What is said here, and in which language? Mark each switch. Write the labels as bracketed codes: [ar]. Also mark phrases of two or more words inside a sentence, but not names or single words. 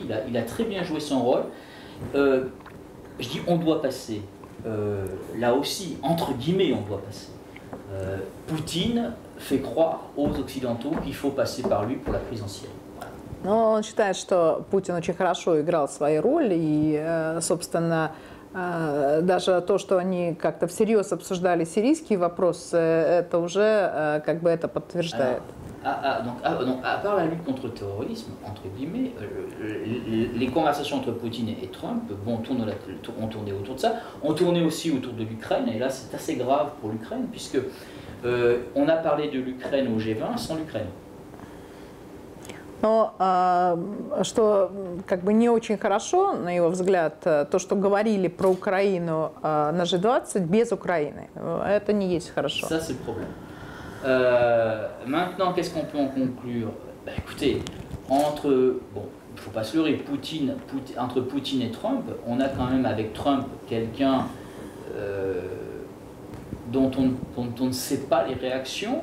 [fr] Il a très bien joué son rôle. Je dis on doit passer. Là aussi, entre guillemets, on doit passer. Poutine fait croire aux Occidentaux qu'il faut passer par lui pour la crise en Syrie. [ru] Но он считает, что Путин очень хорошо играл свои роли, и, собственно, даже то, что они как-то всерьез обсуждали сирийский вопрос, это уже как бы это подтверждает. [fr] Donc, à part la lutte contre le terrorisme, entre guillemets, les conversations entre Poutine et Trump ont tourné autour de ça, ont tourné aussi autour de l'Ukraine, et là c'est assez grave pour l'Ukraine, puisque on a parlé de l'Ukraine au G20 sans l'Ukraine. [ru] Но что как бы не очень хорошо, на его взгляд, то, что говорили про Украину на G20 без Украины, это не есть хорошо. [fr] Ça, c'est le problème. Maintenant, qu'est-ce qu'on peut en conclure? Écoutez, il ne faut pas se leurrer, entre Poutine et Trump, on a quand même avec Trump quelqu'un dont on ne sait pas les réactions.